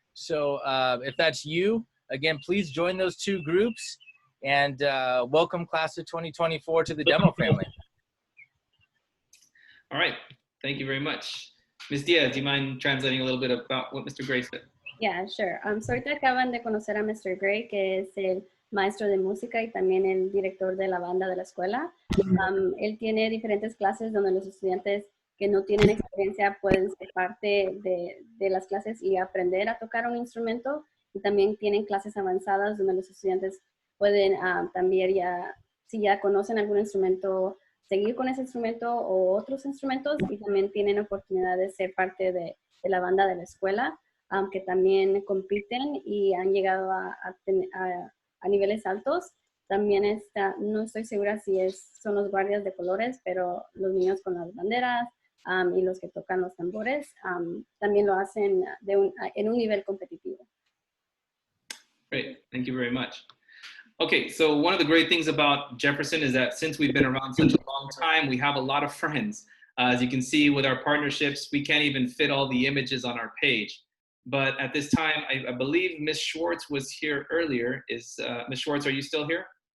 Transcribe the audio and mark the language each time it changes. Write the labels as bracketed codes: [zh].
[en] So if that's you, again, please join those two groups and welcome class of 2024 to the demo family. All right, thank you very much. Ms. Diaz, do you mind translating a little bit about what Mr. Gray said? [es] Yeah, sure. So ahorita acaban de conocer a Mr. Gray, que es el maestro de música y también el director de la banda de la escuela. Él tiene diferentes clases donde los estudiantes que no tienen experiencia pueden ser parte de las clases y aprender a tocar un instrumento. Y también tienen clases avanzadas donde los estudiantes pueden también si ya conocen algún instrumento, seguir con ese instrumento o otros instrumentos, y también tienen oportunidad de ser parte de la banda de la escuela, que también compiten y han llegado a niveles altos. También no estoy segura si son los guardias de colores, pero los niños con las banderas y los que tocan los tambores también lo hacen en un nivel competitivo. [en] Great, thank you very much. Okay, so one of the great things about Jefferson is that since we've been around such a long time, we have a lot of friends. As you can see with our partnerships, we can't even fit all the images on our page. But at this time, I believe Ms. Schwartz was here earlier. Ms. Schwartz, are you still here?